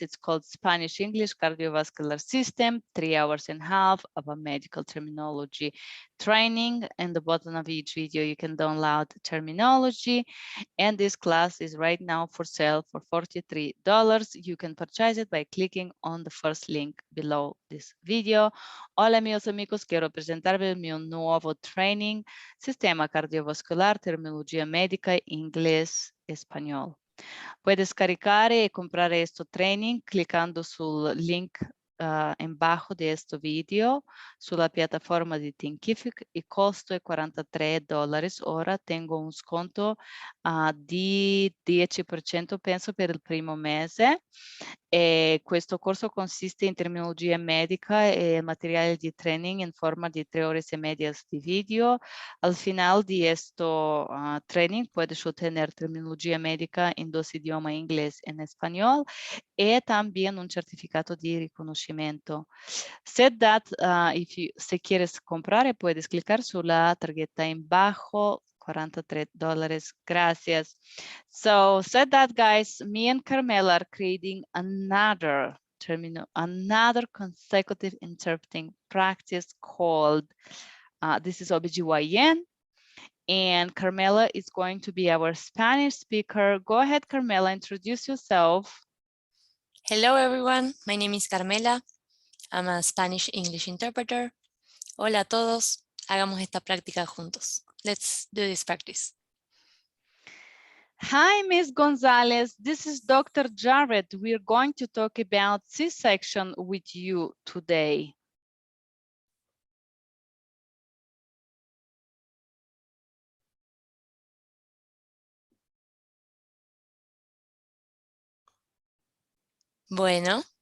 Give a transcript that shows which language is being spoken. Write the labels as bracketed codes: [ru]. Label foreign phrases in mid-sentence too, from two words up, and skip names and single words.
[en] It's called Spanish English Cardiovascular System, 3.5 hours of a medical terminology training. In the bottom of each video, you can download terminology. And this class is right now for sale for $43. You can purchase it by clicking on the first link below this video. [es] Hola, amigos amigos, quiero presentarles mi nuevo training, Sistema Cardiovascular, Terminología Médica, Inglés, Español. Puedes cargar y comprar este training clicando sul link embaixo de este video [it] sulla piattaforma di [es] Thinkific. [it] Il costo è $43. Ora tengo un sconto di 10% penso per il primo mese. E questo corso consiste in terminologia medica e materiale di training in forma di 3 [es] horas y media [it] di video. [es] Al final [it] di questo [es] training puedes obtener terminologia médica en 2 idiomas, inglés y español, y también un certificado de reconocimiento. [en] Said that, [es] si quieres comprar, puedes clicar sobre la tarjeta en bajo, $43. Gracias. [en] So said that, guys, me and Carmela are creating another consecutive interpreting practice called, this is OBGYN. And Carmela is going to be our Spanish speaker. Go ahead, Carmela, introduce yourself. Hello, everyone. My name is Carmela. I'm a Spanish English interpreter. [es] Hola a todos. Hagamos esta práctica juntos. [en] Let's do this practice. Hi, Ms. Gonzalez. This is Dr. Jared. We're going to talk about C-section with you today. [es] Bueno.